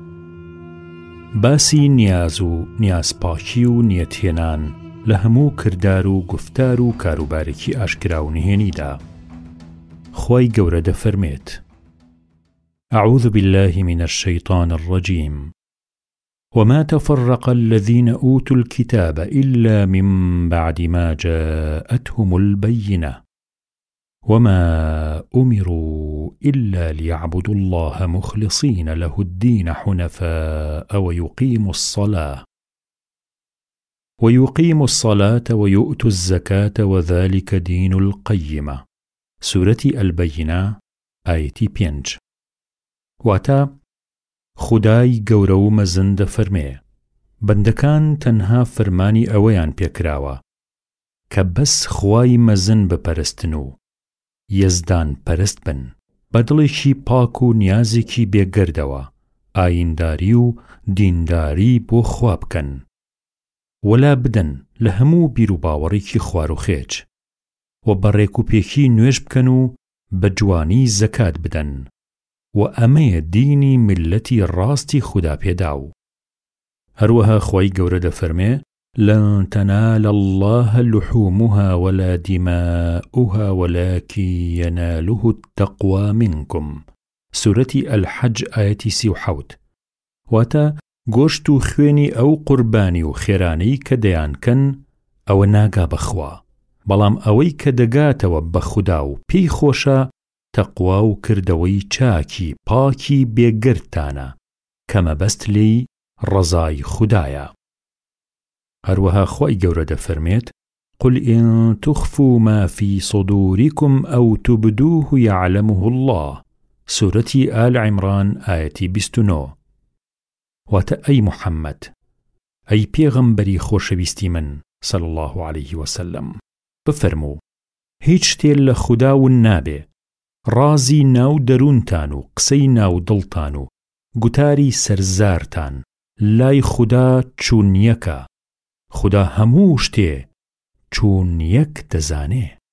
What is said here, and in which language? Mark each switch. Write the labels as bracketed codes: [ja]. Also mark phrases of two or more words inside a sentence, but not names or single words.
[ckb] باسی نیاز و نیازپاکی و نیەتهێنان لە هەموو کردار و گفتار و کاروبارێکی ئاشکرا و نهێنیدا. خوای گەورە دەفەرمێت: [ar] أعوذ بالله من الشيطان الرجيم وما تفرق الذين أوتوا الكتاب إلا من بعد ما جاءتهم البينة وما أمروا إلا ليعبدوا الله مخلصين له الدين حنفاء ويقيموا الصلاة ويؤتوا الزكاة وذلك دين القيمة. سورة البينة آية 5. [ckb] واتا خدای گەورە و مەزن دەفەرمێ بەندەکان تەنها فەرمانی ئەوەیان پێکراوە کە بەس خوای مەزن بپەرستن و یەزدان پەرست بن بە دڵێکی پاک و نیازێکی بێگەردەوە ئاینداری و دینداری بۆ خوا بکەن وەلا بدەن لە هەموو بیر و باوەڕێکی خوار و خێج و بەڕێک و پێکی نوێژ بکەن و بە جوانی زەکات بدەن و ئەمەیە دینی ملەتی ڕاستی خوددا پێداو. هەروەها خوای گەورە دەفەرمێ [ar] لن تنال الله لحومها ولا دماؤها ولكن يناله التقوى منكم. سورة الحج آية 37. [ckb] واتا گۆشت و خوێنی ئەو قوربانی و خێرانەی کە دەیانکەن ئەوە ناگا بەخوا، بەڵام ئەوەی کە دەگاتەوە بە خودا و پێی خۆشە تەقوا و کردەوەی چاکی پاکی بێگرتانە کە مەبەست لێی ڕەزای خودایە. هەروەها خۆی گەورە دەفەرمێت: [ar] قل إن تخفوا ما في صدوركم أو تبدوه يعلمه الله. سورة آل عمران آية 29. [ckb] واتە ئەی محەممەد، ئەی پێغەمبەری خۆشەویستی من [ar] صلی الله عليه وسلم، [ckb] بفەرموو هیچ شتێ لە خوداون نابێ، رازی ناو دەروونتان و قسەی ناو دڵتان و گوتاری سەرزارتان لای خوددا چوون یەکە، خوددا هەموو شتێ چوون یەک دەزانێ.